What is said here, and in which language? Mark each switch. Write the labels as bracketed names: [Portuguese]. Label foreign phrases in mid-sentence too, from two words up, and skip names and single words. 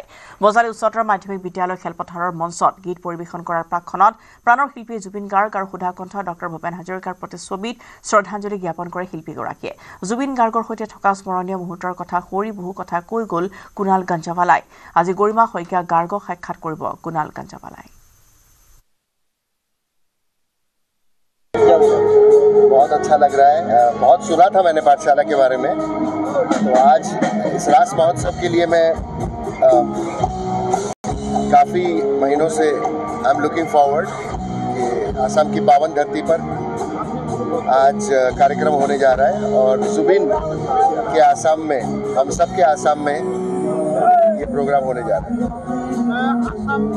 [Assamese] বজালী উচ্চতৰ মাধ্যমিক বিদ্যালয় খেলপথাৰৰ মঞ্চত গীত পৰিৱেশন কৰাৰ প্ৰাক্ষণত প্ৰাণৰ শিল্পী জুবিন গাৰ্গ আৰু সুধাকণ্ঠ ডঃ ভূপেন হাজৰিকাৰ প্ৰতিচ্ছবিত শ্ৰদ্ধাঞ্জলি জ্ঞাপন কৰে শিল্পীগৰাকীয়ে। জুবিন গাৰ্গৰ সৈতে থকা স্মৰণীয় মুহূৰ্তৰ কথা সুঁৱৰি বহু কথা কৈ গ'ল কুনাল গঞ্জৱালাই। আজি গৰিমা শইকীয়া গাৰ্গক সাক্ষাৎ কৰিব কুনাল গঞ্জৱালাই। [Hindi] बहुत अच्छा लग रहा है। बहुत सुना था मैंने पाठशाला के बारे में, तो आज इस रास महोत्सव के लिए मैं काफ़ी महीनों से [English] I am looking forward [Hindi] कि आसाम की पावन धरती पर आज कार्यक्रम होने जा रहा है और जुबिन के आसाम में, हम सब के आसाम में ये प्रोग्राम होने जा रहा है।